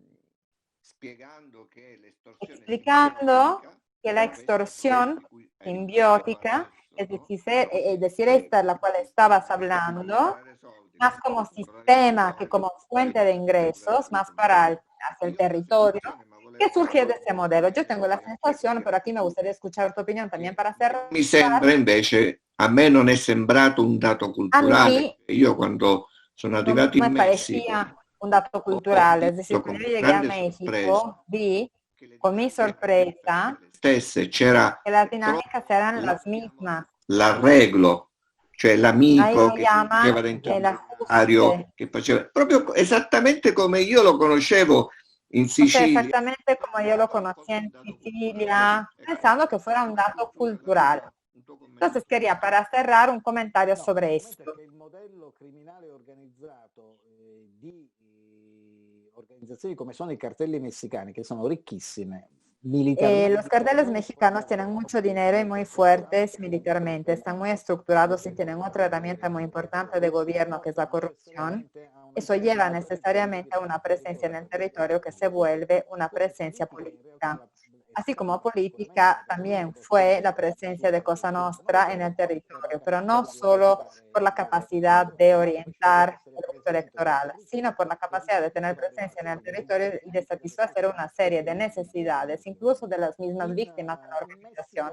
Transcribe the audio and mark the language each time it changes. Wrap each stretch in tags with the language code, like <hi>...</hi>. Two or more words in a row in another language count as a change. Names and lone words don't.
<es>explicando que la extorsión simbiótica, es decir, esta de la cual estabas hablando, más como sistema que como fuente de ingresos, más para hacia el territorio que surge de ese modelo. Yo tengo la sensación, pero aquí me gustaría escuchar tu opinión también para cerrar.</es> <it>Mi sembra invece, a me non è sembrato un dato culturale. Io quando sono arrivato in Messico</it> <es>parecía un dato cultural, es decir, cuando yo llegué a México, vi con mi sorpresa</es> <it>c'era</it> <es>que las dinámicas eran las mismas.</es> <it>l'arreglo, cioè l'amico</it> <es>Ahí</es> <it>che</it> <es>lo llama</es> <it>faceva dentro</it> <es>el</es> <it>il diario,</it> <es>ajuste.</es> <it>che faceva proprio esattamente come io lo conoscevo in</it> <es>O sea,</es> <it>Sicilia.</it> <es>exactamente como yo lo conocía en Sicilia, pensando que fuera un dato cultural. Entonces quería, para cerrar, un comentario sobre esto.</es> <it>Il modello criminale organizzato di organizzazioni come sono i cartelli messicani, che sono ricchissime, militarmente.</it> <es>Los carteles mexicanos tienen mucho dinero y muy fuertes militarmente, están muy estructurados y tienen otra herramienta muy importante de gobierno que es la corrupción. Eso lleva necesariamente a una presencia en el territorio que se vuelve una presencia política. Así como política también fue la presencia de Cosa Nostra en el territorio, pero no solo por la capacidad de orientar el voto electoral, sino por la capacidad de tener presencia en el territorio y de satisfacer una serie de necesidades, incluso de las mismas víctimas de la organización.</es>